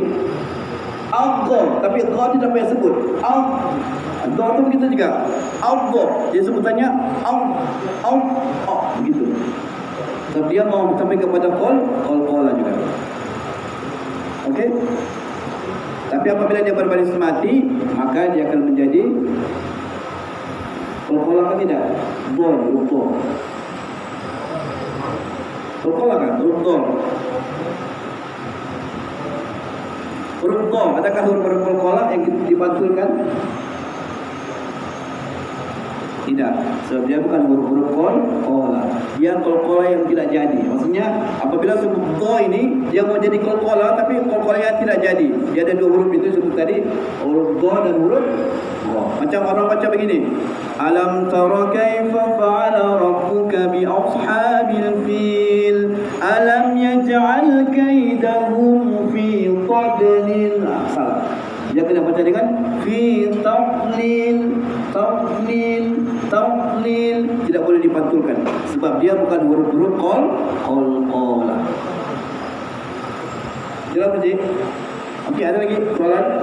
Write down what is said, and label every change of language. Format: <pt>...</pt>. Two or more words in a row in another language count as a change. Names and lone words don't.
<ms>Al-Gha, tapi Gha tidak payah sebut. Al-Gha tu kita juga Al-Gha, dia sebutannya begitu. Sebab dia mau sampai kepada qol-qola juga. Okey. Tapi apabila dia berbaris mati, maka dia akan menjadi qol-qola kan tidak? Qol-qola. Qol-qola kan? Qol-qola. Huruf dha, adakah huruf qol-qola yang dipantulkan? Tidak, sebab dia bukan huruf qol-qola. Dia qol-qola yang tidak jadi. Maksudnya apabila sebut dha ini dia mau jadi qol-qola tapi qol-qolanya tidak jadi. Dia ada dua huruf itu sebut tadi, huruf dha dan huruf gha. Macam orang baca begini.</ms> <ar>ألم تر كيف فعل ربك بأصحاب الفيل ألم يجعل كيدهم في تضليل.</ar> <ms>Salah. Dia kena baca dengan</ms> <ar>في تضليل,</ar> <ms>tidak boleh dipantulkan sebab dia bukan huruf-huruf qol-qola. Jelas tak, Cik? Okey, ada lagi soalan?</ms>